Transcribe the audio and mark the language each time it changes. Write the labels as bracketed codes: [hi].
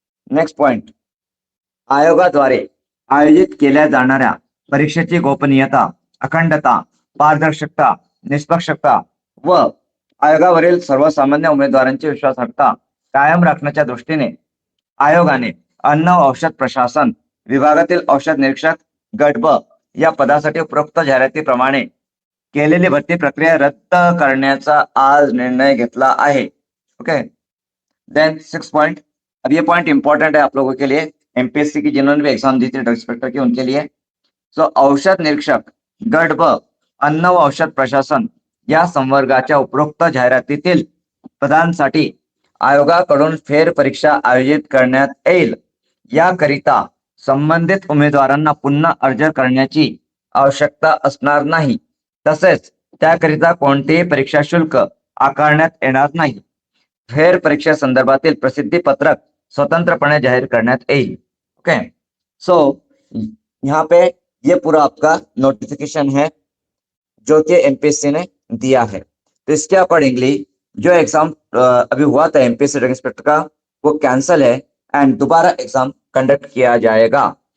[en] next point, [mr] आयोगाद्वारे आयोजित केल्या जाणाऱ्या परीक्षेची गोपनीयता, अखंडता, पारदर्शकता, निष्पक्षता व आयोगावरील सर्वसामान्य उमेदवारांची विश्वासार्हता कायम राखण्याच्या दृष्टीने आयोगाने अन्न व औषध प्रशासन विभागातील औषध निरीक्षक गट ब या पदासाठी उपरोक्त जाहिरातीप्रमाणे केलेली भरती प्रक्रिया रद्द करण्याचा आज निर्णय घेतला आहे. [en] Okay, then 6 point. [hi] अब ये पॉइंट इंपॉर्टेंट है आप लोगों के लिए, एमपीएससी की जिन्होंने भी एग्जाम दी थी ड्रग इंस्पेक्टर की उनके लिए. [mr] सो औषध निरीक्षक गट ब अन्न व औषध प्रशासन या संवर्गाच्या उपरोक्त जाहिरातीतील पदांसाठी आयोगाकडून फेर परीक्षा आयोजित करण्यात येईल. याकरिता संबंधित उमेदवारांना पुन्हा अर्ज करण्याची आवश्यकता असणार नाही. तसेच त्याकरिता कोणतेही परीक्षा शुल्क आकारण्यात येणार नाही. फेर परीक्षा संदर्भातील प्रसिद्धी पत्रक स्वतंत्रपणे जाहीर करण्यात येईल. [hi] ओके, सो यहाँ पे ये पूरा आपका नोटिफिकेशन है जो कि एमपीएससी ने दिया है. तो इसके अकॉर्डिंगली जो एग्जाम अभी हुआ था एमपीएससी ड्रग इंस्पेक्टर का वो कैंसिल है एंड दोबारा एग्जाम कंडक्ट किया जाएगा.